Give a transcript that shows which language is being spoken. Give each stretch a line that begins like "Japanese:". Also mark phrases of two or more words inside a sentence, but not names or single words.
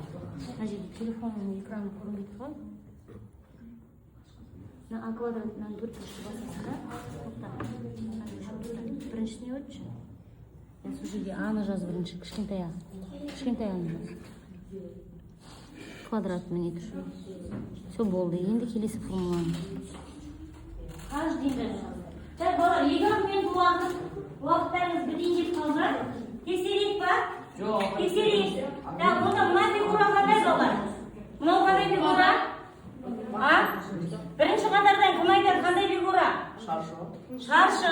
Kazakh: Мына жерде телефонның экраны көрінбейді ғой. Мына а квадратынан бір түрші басасыз да. Біріншісіне өтші. Сол жерде аны жаз бірінші, кішкентай а. Кішкентай аны жаз. Квадрат міне түші. Все болды. Енді келесі формуланы.
Russian: Каждый день.
Kazakh: Так, балалар, 2 минут уақыттарыңыз бітейін деп қалды. Тексерейік па? Жоқ. Тексерейік. Так, онда мына фигура қандай балалар? Мынау қандай фигура? Бірінші қатардан кім айтады қандай фигура? Шаршы.